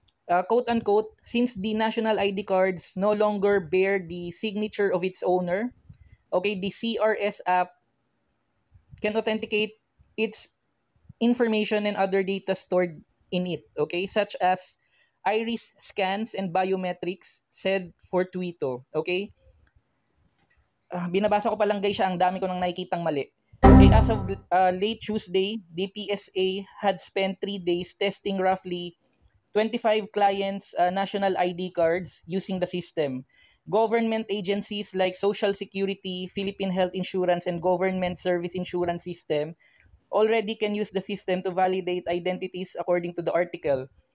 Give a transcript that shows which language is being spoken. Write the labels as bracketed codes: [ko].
[en] Quote-unquote, since the national ID cards no longer bear the signature of its owner, okay, the CRS app can authenticate its information and other data stored in it, okay, such as iris scans and biometrics, said Fortuito. Okay? [tl] Binabasa ko pa lang guys siya, ang dami ko nang nakikitang mali. [en] Okay, as of late Tuesday, the PSA had spent 3 days testing roughly 25 clients' national ID cards using the system. Government agencies like Social Security, Philippine Health Insurance, and Government Service Insurance System already can use the system to validate identities according to the article.